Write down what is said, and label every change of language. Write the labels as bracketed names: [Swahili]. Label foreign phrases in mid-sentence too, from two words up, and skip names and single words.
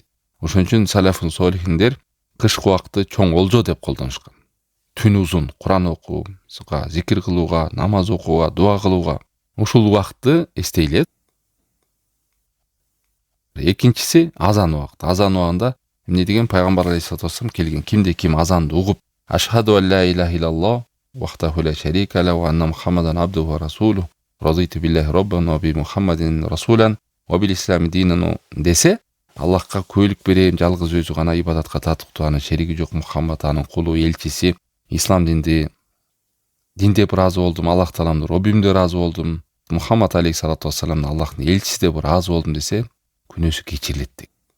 [Kyrgyz] Ошон үчүн салафун солихиндер кышкы убакытты чоң олжо деп колдонушкан. Түн узун, Куран окууга, зикир кылууга, намаз окууга, дуа кылууга. Ушул убакытты эстейлет. Экинчиси азан убакыты. Азан убагында эмне деген пайгамбар [Arabic] عليه الصلاة والسلام [Kyrgyz] келген. Кимде ким азанды угуп, [Arabic] أشهد أن لا إله إلا الله وحده لا شريك له وأن محمدا عبده ورسوله رضيت بالله ربا وبمحمد رسولا وبالإسلام دينا [Kyrgyz] десе, Аллахка көйлүк берем, жалгыз өзү гана ибадатка татыктуу, анын шериги жок, Мухаммад анын кулу, элчиси, ислам динде ыраазы болдум, Аллах тааламдын Роббимде ыраазы болдум, Мухаммад [Arabic] عليه الصلاة والسلام [Kyrgyz] Аллахтын элчиси деп ыраазы болдум десе, күнөөсү кечирилет дейт.